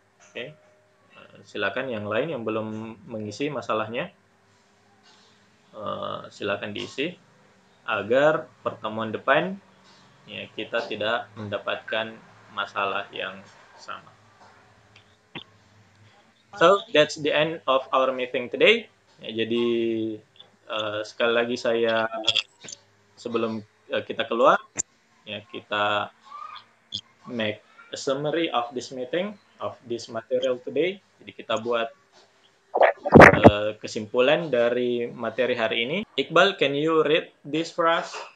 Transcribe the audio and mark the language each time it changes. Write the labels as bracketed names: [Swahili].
[Indonesian] Oke. Silakan yang lain yang belum mengisi masalahnya, silakan diisi agar pertemuan depan, ya, kita tidak mendapatkan masalah yang sama. [English] So that's the end of our meeting today. [Indonesian] Ya, jadi sekali lagi saya sebelum kita keluar, ya, kita [English] make a summary of this meeting, of this material today. [Indonesian] Jadi kita buat kesimpulan dari materi hari ini. [English] Iqbal, can you read this for us?